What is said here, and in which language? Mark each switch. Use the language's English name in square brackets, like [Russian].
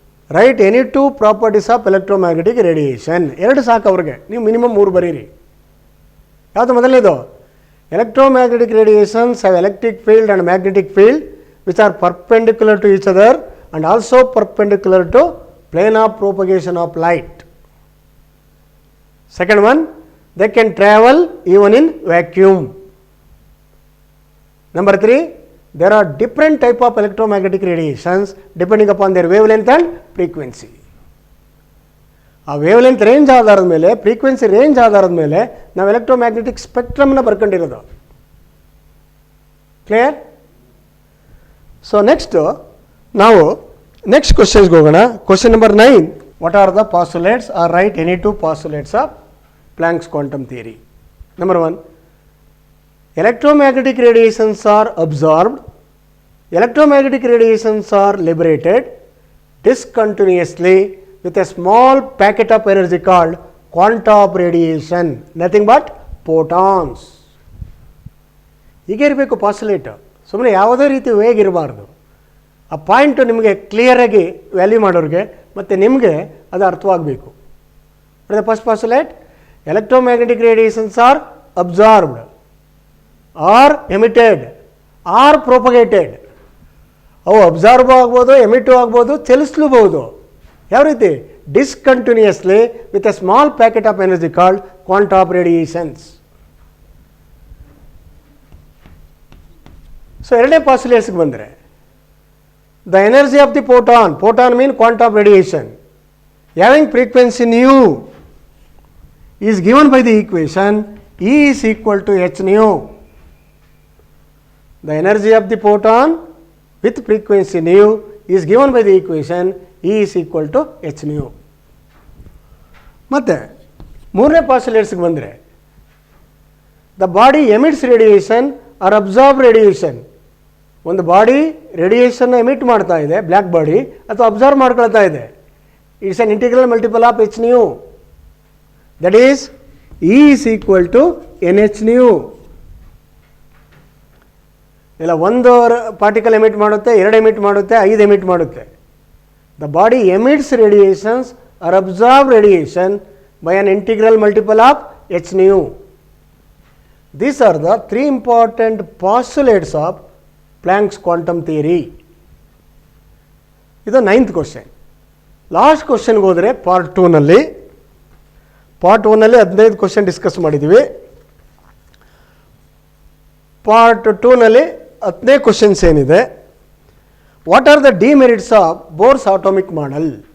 [English] Write any two properties of electromagnetic radiation. [Kannada] 2 ಸಾಕು ಅವ್ರಿಗೆ, ನೀವು ಮಿನಿಮಮ್ 3 ಬರೀರಿ. ಯಾವುದು ಮೊದಲನೇದು? [English] Electromagnetic radiations have electric field and magnetic field which are perpendicular to each other and also perpendicular to plane of propagation of light. Second one, they can travel even in vacuum. Number 3, there are different type of electromagnetic radiations depending upon their wavelength and frequency. [Kannada] ಆ wavelength range ಆಧಾರದ ಮೇಲೆ, frequency range ಆಧಾರದ ಮೇಲೆ ನಾವು electromagnetic ಸ್ಪೆಕ್ಟ್ರಮ್ನ ಬರ್ಕೊಂಡಿರೋದು. Clear? So ನಾವು next ಕ್ವಶನ್ಸ್ಗೆ ಹೋಗೋಣ. Question number 9. [English] What are the postulates are write any two postulates of Planck's quantum theory. Number 1, electromagnetic radiations are absorbed, electromagnetic radiations are liberated discontinuously with a small packet of energy called quanta of radiation, nothing but photons. [Kannada] ಹೀಗೆ ಇರಬೇಕು postulate. ಸುಮ್ಮನೆ ಯಾವುದೇ ರೀತಿ ವೇಗ ಇರಬಾರ್ದು. ಆ point ನಿಮಗೆ ಕ್ಲಿಯರಾಗಿ ವ್ಯಾಲ್ಯೂ ಮಾಡೋರಿಗೆ ಮತ್ತು ನಿಮಗೆ ಅದು ಅರ್ಥವಾಗಬೇಕು. [English] First postulate, electromagnetic radiations are absorbed or emitted or propagated. [Kannada] ಅವು ಅಬ್ಸಾರ್ಬ್ ಆಗ್ಬೋದು, ಎಮಿಟು ಆಗ್ಬೋದು, ಚಲಿಸಲೂಬಹುದು. ಯಾವ ರೀತಿ? [English] Discontinuously with a small packet of energy called quanta of radiations. [Kannada] So ಎರಡನೇ ಪಾಸ್ಟುಲೇಟ್ಸ್ಗೆ ಬಂದರೆ [English] The energy of the photon mean quanta of radiation having frequency nu is given by the equation E is equal to h nu. The energy of the photon with frequency nu is given by the equation E is equal to h nu. [Kannada] ಮತ್ತೆ ಮೂರನೇ ಪಾಸ್ಟುಲೇಟ್ಸ್ಗೆ ಬಂದರೆ [English] the body emits radiation or absorb radiation [Kannada] ಒಂದು body ರೇಡಿಯೇಷನ್ನ emit ಮಾಡ್ತಾ ಇದೆ, black body, ಅಥವಾ observe ಮಾಡ್ಕೊಳ್ತಾ ಇದೆ. [English] It's an integral multiple of h nu. That is E is equal to n h nu. [Kannada] ಇಲ್ಲ ಒಂದು ಪಾರ್ಟಿಕಲ್ ಎಮಿಟ್ ಮಾಡುತ್ತೆ, 2 ಎಮಿಟ್ ಮಾಡುತ್ತೆ, 5 ಎಮಿಟ್ ಮಾಡುತ್ತೆ. [English] The body emits radiations or absorb radiation by an integral multiple of h nu. These are the 3 important postulates of Planck's quantum theory. [Kannada] ಇದು 9th question. Last ಕ್ವಶನ್ಗೆ ಹೋದರೆ part 2ನಲ್ಲಿ 15 question discuss ಮಾಡಿದ್ದೀವಿ. Part 2ನಲ್ಲಿ 10ನೇ questions ಏನಿದೆ, [English] What are the demerits of Bohr's atomic model?